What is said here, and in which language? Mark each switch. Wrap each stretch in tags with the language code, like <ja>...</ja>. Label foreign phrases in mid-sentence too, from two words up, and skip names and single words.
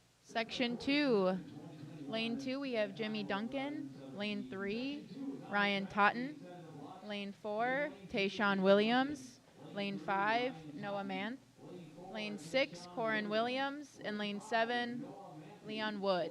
<en>Section 2. Lane 2, we have Jimmy Duncan. Lane 3, Ryan Totten. Lane 4, Tayshawn Williams. Lane 5, Noah Manth. Lane 6, Corin Williams. And lane 7, Leon Wood.</en>